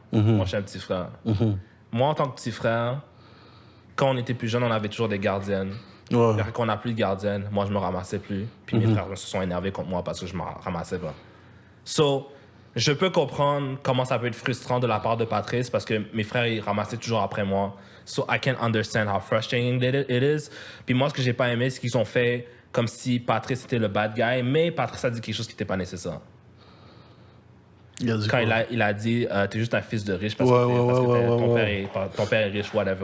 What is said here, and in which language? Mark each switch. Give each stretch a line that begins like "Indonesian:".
French: Moi, je suis un petit frère. Moi, en tant que petit frère, quand on était plus jeune, on avait toujours des gardiennes. Ouais. Puis quand on n'a plus de gardienne, moi, je me ramassais plus. Puis mes frères se sont énervés contre moi parce que je me ramassais pas. So, je peux comprendre comment ça peut être frustrant de la part de Patrice parce que mes frères, ils ramassaient toujours après moi.
English: So, I can understand how frustrating it is.
French: Puis moi, ce que j'ai pas aimé, c'est qu'ils ont fait comme si Patrice était le bad guy, mais Patrice a dit quelque chose qui n'était pas nécessaire. Quand il a dit t'es juste un fils de riche parce que ton père est riche, whatever.